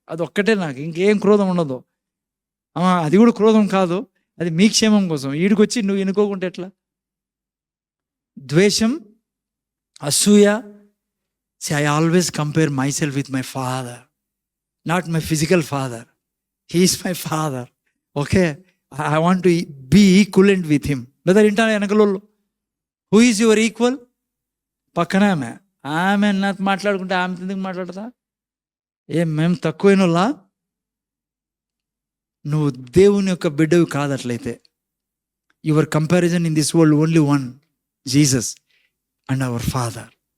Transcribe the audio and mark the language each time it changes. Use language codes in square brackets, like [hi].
[te] అది ఒక్కటే నాకు, ఇంకేం క్రోధం ఉండదు. అది కూడా క్రోధం కాదు, అది మీ క్షేమం కోసం. ఈడికి వచ్చి నువ్వు ఎన్నుకోకుంటే ఎట్లా? ద్వేషం, అసూయ. [en] I always compare myself with my father, not my physical father. He is my father. Okay, I want to be equivalent with him. [te] లేదా వింటాను వెనకలో, [en] Who is your equal? [te] పక్కన ఆమె నాతో మాట్లాడుకుంటే ఆమె ఎందుకు మాట్లాడతా? మేము తక్కువైన వాళ్ళ? నువ్వు దేవుని యొక్క బిడ్డవి కాదట్లయితే. [en] Your comparison in this world only one, Jesus and our father.